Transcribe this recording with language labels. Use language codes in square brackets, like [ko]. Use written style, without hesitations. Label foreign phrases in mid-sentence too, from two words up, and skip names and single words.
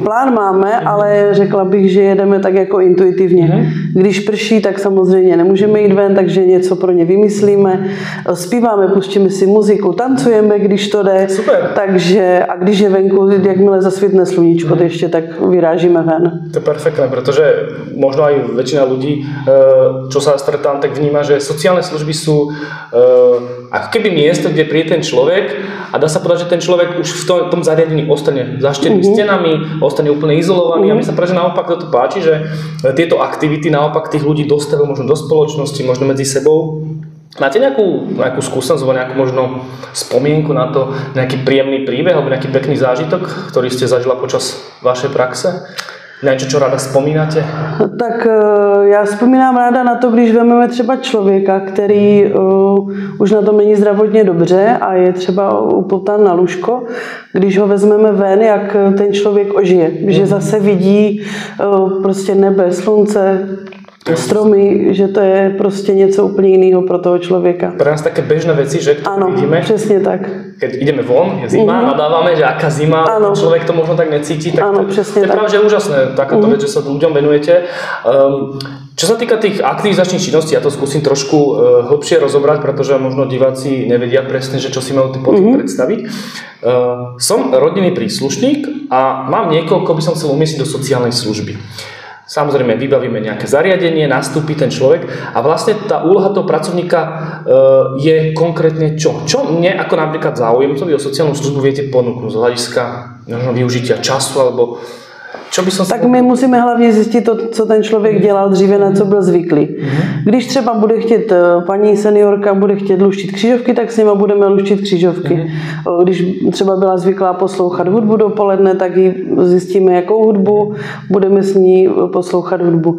[cs] Plán máme, ale řekla bych, že jedeme tak jako intuitivně. Když prší, tak samozřejmě nemůžeme jít ven, takže něco pro ně vymyslíme. Zpíváme, pustíme si muziku, tancujeme, když to jde. Super. Takže, a když je venku, jakmile zasvítne sluníčko, ještě tak vyrážíme ven. [sk] To je perfektné, protože možno aj väčšina ľudí, čo sa stretám, tak vníma, že sociálne služby sú ako keby miesto, kde príde ten človek a dá sa povedať, že ten človek už v v tom zariadení ostane za 4 stenami, ostane úplne izolovaný a mi sa práve naopak toto páči, že tieto aktivity naopak tých ľudí dostavujú možno do spoločnosti, možno medzi sebou. Máte nejakú skúsenosť alebo nejakú možno spomienku na to, nejaký príjemný príbeh alebo nejaký pekný zážitok, ktorý ste zažila počas vašej praxe? [cs] Něco, čo ráda vzpomínáte? Tak já vzpomínám ráda na to, když vezmeme třeba člověka, který už na tom není zdravotně dobře a je třeba upotán na lůžko. Když ho vezmeme ven, jak ten člověk ožije. Že zase vidí prostě nebe, slunce, stromy, že to je prostě něco úplně jiného pro toho člověka. [sk] Pre nás také bežné veci, že [cs] ano, [sk] vidíme. [cs] Přesně tak. [sk] Keď ideme von, je zima, nadávame, že aká zima, človek to možno tak necíti, tak [cs] ano, [sk] to je práve že úžasné, takáto vec, že sa ľuďom venujete. Čo sa týka tých aktivizačných činností, ja to skúsim trošku hlbšie rozobrať, pretože možno diváci nevedia presne, že čo si majú pod tým predstaviť. Som rodinný príslušník a mám niekoľko, by som chcel umiestniť do sociálnej služby. Samozrejme, vybavíme nejaké zariadenie, nastúpi ten človek a vlastne tá úloha toho pracovníka je konkrétne čo? Čo mne ako napríklad záujemcovi o sociálnu službu viete ponúknuť z hľadiska možno využitia času alebo čo by som [cs] tak my musíme hlavně zjistit to, co ten člověk dělal dříve, na co byl zvyklý. Když třeba bude chtět paní seniorka, bude chtět luštit křížovky, tak s nima budeme luštit křížovky. Když třeba byla zvyklá poslouchat hudbu dopoledne, tak ji zjistíme, jakou hudbu, budeme s ní poslouchat hudbu.